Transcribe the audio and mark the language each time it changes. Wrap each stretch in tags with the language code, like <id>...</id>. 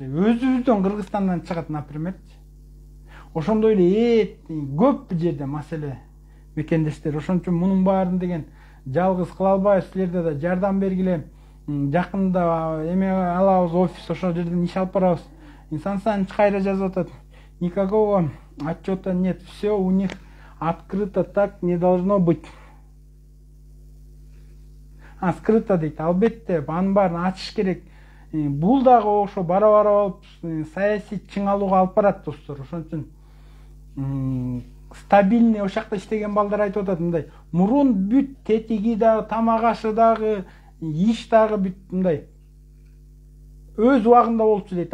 <ky>Өзүбүздөн Кыргызстандан чыгат, например. Ошондой эле көп жерде маселе, мекендештер. Ошон үчүн мунун баарын деген жалгыз кыла албайбыз, силерде да жардам бергиле. Жакында эме алабыз, офис, ошол жерден иш алып барабыз. Сан Саныч кайра жазып атат.</ky> <ru>Никакого отчета нет, все у них открыто, так не должно быть.</ru> <ky>Скрыто дейт. Албетте, анын баарын ачыш керек. Бул дагы ошо бара-бара алып саясий чыңалууга алып барат, достор. Ошон үчүн стабильный ошол жакта иштеген балдар айтып атат мындай. Мурун бүт тетиги дагы, тамак ашы дагы, иш дагы бүт мындай өз убагында болчу дейт.</ky>